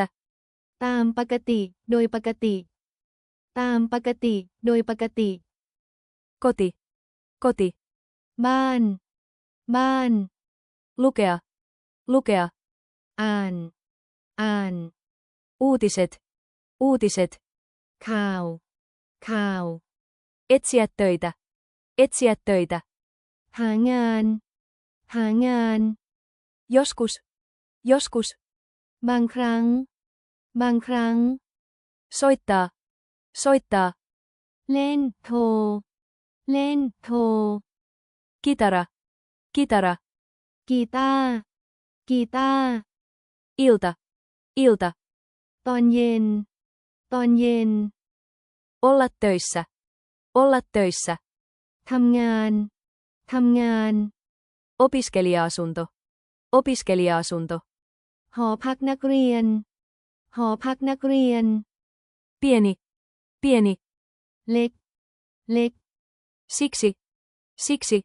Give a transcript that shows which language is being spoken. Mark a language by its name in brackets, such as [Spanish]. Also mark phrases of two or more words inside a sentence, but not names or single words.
[Thai] ตามปกติ โดยปกติ ตามปกติ โดยปกติ [Finnish] Koti. Koti. [Thai] บ้าน บ้าน [Finnish] Lukea. Lukea. [Thai] อ่าน อ่าน [Finnish] Uutiset. Uutiset. [Thai] ข่าว ข่าว [Finnish] Etsiä töitä. Etsiä töitä. [Thai] หางาน หางาน [Finnish] Joskus. Joskus. [Thai] บางครั้ง บางครั้ง [Finnish] Soittaa. Soittaa. [Thai] เล่น โทร เล่น โทร [Finnish] Kitara. Kitara. [Thai] กีตาร์ กีตาร์ [Finnish] Ilta. Ilta. [Thai] ตอนเย็น ตอนเย็น [Finnish] Olla töissä. Olla töissä. [Thai] ทำงาน ทำงาน [Finnish] Opiskelija-asunto. Opiskelija-asunto. [Thai] หอพักนักเรียน หอพักนักเรียน [Finnish] Pieni. Pieni. [Thai] เล็ก เล็ก [Finnish] Siksi. Siksi.